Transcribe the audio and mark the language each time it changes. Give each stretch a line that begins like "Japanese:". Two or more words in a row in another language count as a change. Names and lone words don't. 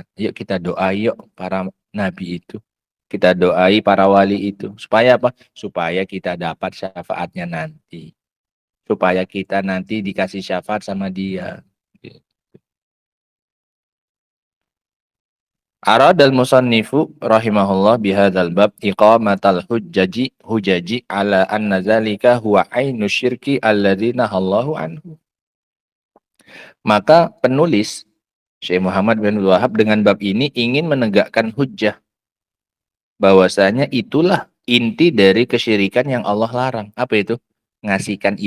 Indonesian: Yuk kita doa yuk para nabi itu. Kita doai para wali itu. Supaya apa? Supaya kita dapat syafaatnya nanti. Supaya kita nanti dikasih syafaat sama dia.
Arabic: أراد المصنف رحمه الله بهذا الباب إقامة الحجج على أن ذلك هو عين الشرك الذي نهى الله عنه.
Indonesian: Maka penulis Syekh Muhammad bin Wahab dengan bab ini ingin menegakkan hujjah bahwasanya itulah inti dari kesyirikan yang Allah larang. Apa itu?